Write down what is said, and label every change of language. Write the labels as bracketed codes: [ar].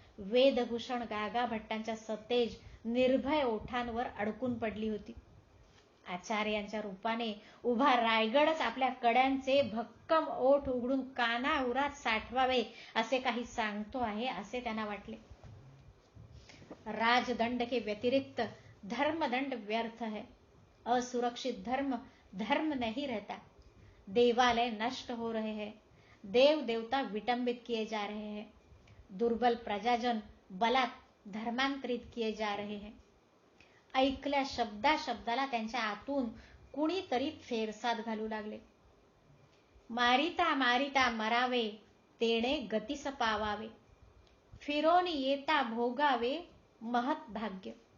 [mr] वेदभूषण गागा भट्टांच्या सतेज निर्भय ओठांवर अडकून पडली होती. आचार्यांच्या रूपाने उभा रायगडच आपल्या कड्यांचे भक्कम ओठ उघडून कानाउरात साठवावे असे काही सांगतो आहे असे त्यांना वाटले. [hi] राजदंड के व्यतिरिक्त धर्मदंड व्यर्थ है. असुरक्षित धर्म धर्म नहीं रहता. देवालय नष्ट हो रहे हैं. देव देवता विटंबित किए जा रहे हैं. दुर्बल प्रजाजन बलात् धर्मांतरित किए जा रहे हैं. [mr] ऐकल्या शब्दा शब्दाला त्यांच्या आतून कुणीतरी फेरसाद घालू लागले. मारिता मारिता मरावे तेणे गतीस पावावे. फिरोन येता भोगावे महत भाग्य.